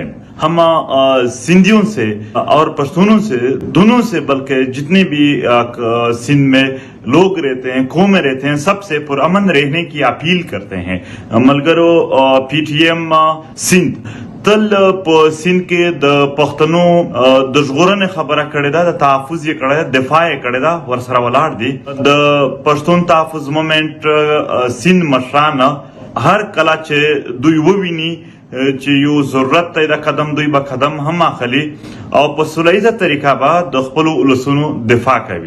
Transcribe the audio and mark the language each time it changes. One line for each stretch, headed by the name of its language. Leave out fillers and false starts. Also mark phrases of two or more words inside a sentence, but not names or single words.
Urdu: ہم سندھیوں سے اور پشتونوں سے دونوں سے بلکہ جتنے بھی سندھ میں لوگ رہتے ہیں، قومیں رہتے ہیں، سب سے پرامن رہنے کی اپیل کرتے ہیں.
Pashto: ملګرو PTM سند تل سند کې د پښتنو د ژغورنې خبره کړې ده، د تحفظ یې کړی ده، دفاع یې کړې ده، ورسره ولاړ دي د پښتون تحفظ مومنټ سیند مشران هر کله چې دوی وویني چې یو ضرورت دی د قدم، دوی به قدم هم اخلي او په سولیزه طریقه به د خپلو ولسونو دفاع کوي.